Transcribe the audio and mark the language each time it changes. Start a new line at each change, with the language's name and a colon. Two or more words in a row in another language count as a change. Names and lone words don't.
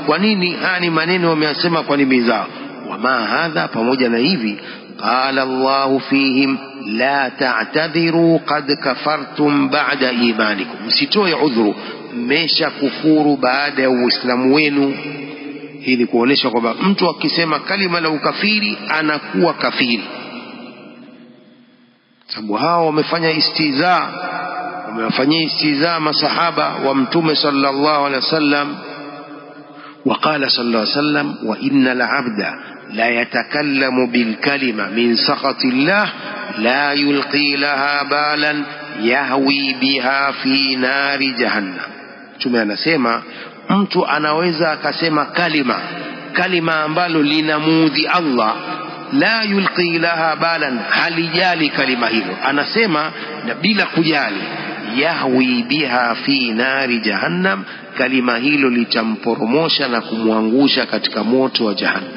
Swahili: Kwa nini haya ni maneno wameyasema kwa ndimi zao?
Arabic: ومع هذا,
Swahili: pamoja na hivi,
Arabic: قال الله فيهم لا تعتذروا قد كفرتم بعد إيمانكم,
Swahili: msitoe udhuru, mmesha kufuru baada ya uislamu wenu. Hii ni kuonesha kwamba mtu akisema kalima la ukafiri anakuwa kafiri, sababu hao wamefanya istiza, wamewafanyia istiza masahaba wa mtume
Arabic: صلى الله عليه وسلم. وقال صلى الله عليه وسلم وإن العبد لا يتكلم بالكلمة من سخط الله لا يلقي لها بالا يهوي بها في نار جهنم.
Swahili: Mtume anasema mtu anaweza akasema kalima ambalo linamuudhi Allah,
Arabic: لا يلقي لها بالا,
Swahili: halijali kalima hilo, anasema na bila kujali,
Arabic: يهوي بها في نار جهنم,
Swahili: kalima hilo litamporomosha na kumwangusha katika moto wa jahannam.